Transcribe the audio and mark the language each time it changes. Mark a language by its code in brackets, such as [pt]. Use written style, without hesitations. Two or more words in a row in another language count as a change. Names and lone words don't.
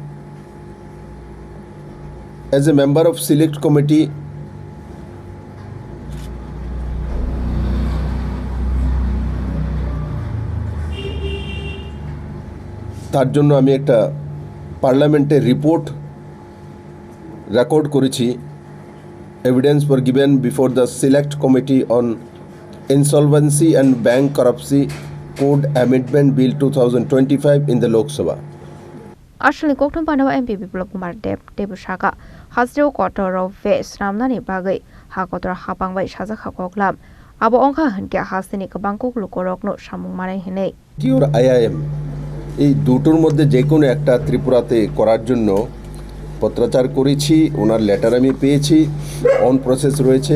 [en] as a member of select committee [bn] তার জন্য আমি একটা [en] parliament report record [bn] করেছি। [en] evidence for given before the select committee on insolvency and bankruptcy code amendment bill 2025 in the Lok Sabha. [trp] Asli kokthum panawa MP Biplop Kumar Deb Saka Hasreu Kotor of West Ramnani Bagai Hakotor Hapangbai Shazak Hakoklam abo ongkha hanke hasini kabangkok lukorokno samung manai hinei [bn] কি ওর আইআইএম এই দুটোর মধ্যে যে কোনো একটা ত্রিপুরাতে করার জন্য পত্রাচার করেছি, ওনার লেটার আমি পেয়েছি, [en] on process [bn] রয়েছে।